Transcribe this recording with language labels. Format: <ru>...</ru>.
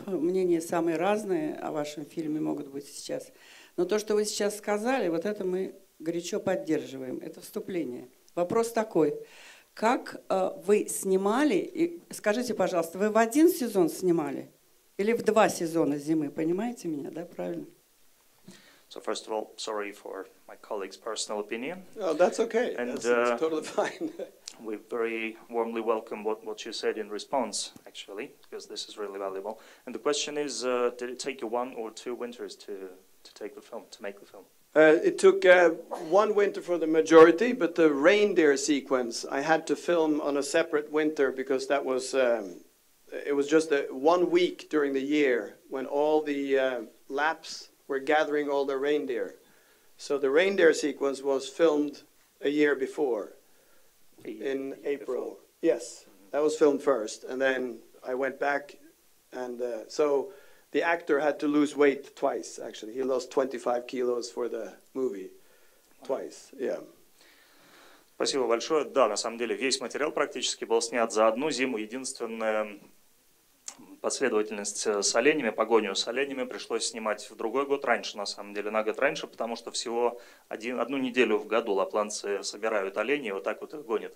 <ru>Мнения самые разные о вашем фильме могут быть сейчас. Но то, что вы сейчас сказали, вот это мы горячо поддерживаем. Это вступление. Вопрос такой. Как вы снимали, и скажите, пожалуйста, вы в 1 сезон снимали или в 2 сезона зимы? Понимаете меня, да, правильно?</ru> <en>So first of all, sorry for my colleague's personal opinion. Oh, that's okay. And That's totally fine. we very warmly welcome what you said in response, actually, because this is really valuable. And the question is, did it take you 1 or 2 winters to take the film, to make the film? It took 1 winter for the majority, but the reindeer sequence I had to film on a separate winter because that was it was just 1 week during the year when all the Lapps were gathering all the reindeer. So the reindeer sequence was filmed a year before, in April. Yes, that was filmed first, and then I went back, and so the actor had to lose weight twice, actually. He lost 25 kilos for the movie. Twice, yeah.</en> <ru>Спасибо большое. Да, на самом деле весь материал практически был снят за 1 зиму. Единственная последовательность с оленями, погоню с оленями пришлось снимать в другой год раньше, на самом деле, на год раньше, потому что всего 1 неделю в году лапландцы собирают оленей и вот так вот их гонят.</ru>